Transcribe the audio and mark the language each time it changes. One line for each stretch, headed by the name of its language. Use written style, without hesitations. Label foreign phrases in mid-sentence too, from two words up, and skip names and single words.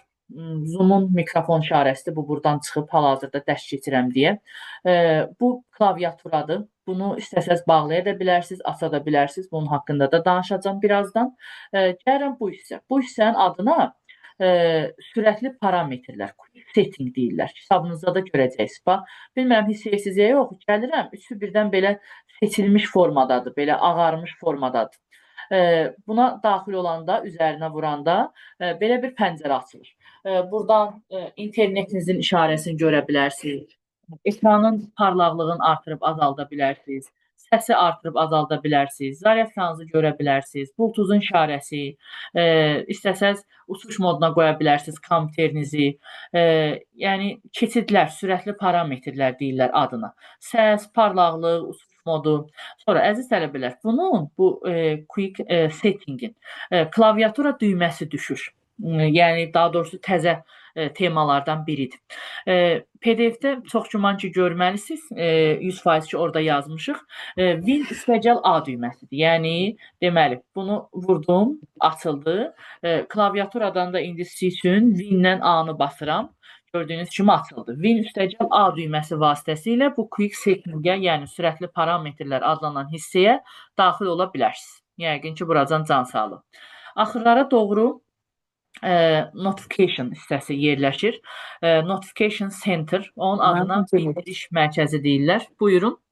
Azerbaijani: Zoom-un mikrofon işarəsidir. Bu, buradan çıxıb hal-hazırda dərs keçirəm deyə. Bu, klaviaturadır. Bunu istəsəz bağlaya da bilərsiniz, aça da bilərsiniz. Bunun haqqında da danışacağım birazdan. Gəlirəm bu hissə. Bu hissənin adına sürətli parametrlər,
English: quick setting deyirlər.
Azerbaijani: Kitabınızda da görəcəksiniz. Bilmirəm, hiss edirsiniz ya yox. Gəlirəm, üçü birdən belə seçilmiş formadadır, belə ağarmış formadadır. Buna daxil olanda, üzərinə vuranda belə bir pəncərə açılır. Buradan internetinizin işarəsini görə bilərsiniz. Ekranın parlaqlığını artırıb azalda bilərsiniz. Səsi artırıb azalda bilərsiniz. Zaryadkanızı görə bilərsiniz. Bluetooth-un işarəsi. İstəsəz uçuş moduna qoya bilərsiniz kompüterinizi. Yəni, keçidlər, sürətli parametrlər deyirlər adına. Səs, parlaqlıq, uçuş modu. Sonra, əziz tələbələr, bunun, bu
English: quick setting-in
Azerbaijani: klaviatura düyməsi düşür. Yəni, daha doğrusu təzə temalardan biridir. PDF-də çox güman ki, görməlisiniz. 100% ki, orada yazmışıq. Win-A düyməsidir. Yəni, deməli, bunu vurdum, açıldı. Klaviaturadan da indi sizin üçün Win-lə A-nı basıram. Gördüyünüz kimi açıldı. Win-A düyməsi vasitəsilə bu
English: quick setting-ə,
Azerbaijani: yəni sürətli parametrlər adlanan hissəyə daxil ola bilərsiniz. Yəqin ki, buradan can sağlıq. Axırlara doğru notification hissəsi yerləşir.
English: Notification center,
Azerbaijani: onun adına bildiriş mərkəzi deyirlər. Buyurun.